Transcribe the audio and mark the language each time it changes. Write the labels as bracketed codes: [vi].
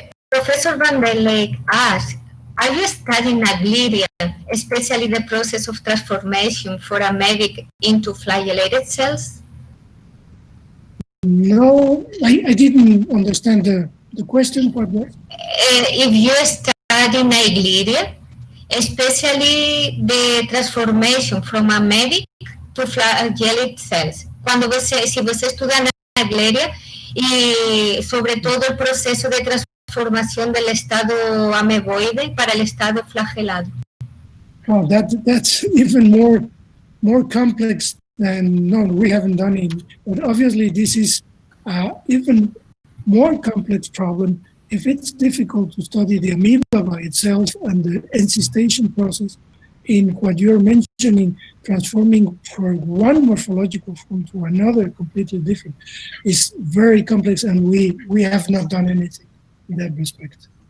[en] Professor Van der Leek asked, are you studying Naegleria, especially the process of transformation for amoebic into flagellated cells? No, I didn't understand the question. What was? If you study Naegleria, especially the transformation from amoebic to flagellate cells. [es] Si [pt] você [es] estudia Naegleria y sobre todo el proceso de transformación del estado ameboide para el estado flagelado. [en] Oh, that's even more complex than, no, we haven't done it. But obviously this is even more complex problem if it's difficult to study the amoeba by itself and the encystation process in what you're mentioning, transforming from one morphological form to another completely different, is very complex, and we have not done anything in that respect.